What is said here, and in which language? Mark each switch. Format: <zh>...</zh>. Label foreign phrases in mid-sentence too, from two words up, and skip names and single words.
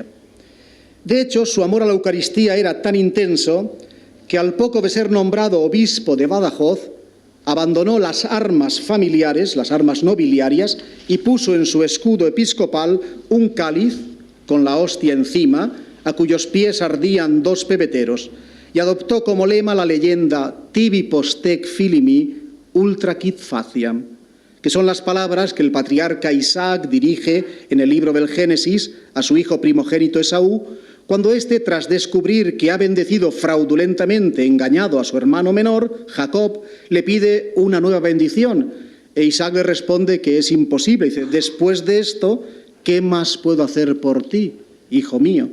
<es>De hecho, su amor a la Eucaristía era tan intenso que al poco de ser nombrado obispo de Badajoz, abandonó las armas familiares, las armas nobiliarias, y puso en su escudo episcopal un cáliz con la hostia encima, a cuyos pies ardían 2 pebeteros, y adoptó como lema la leyenda</es> <la>«Tibi postec filimi ultra quid faciam»,</la> <es>que son las palabras que el patriarca Isaac dirige en el libro del Génesis a su hijo primogénito Esaú, cuando tras descubrir que ha bendecido fraudulentamente, engañado a su hermano menor, Jacob, le pide una nueva bendición. E Isaac le responde que es imposible. Dice, después de esto, ¿qué más puedo hacer por ti, hijo mío?</es>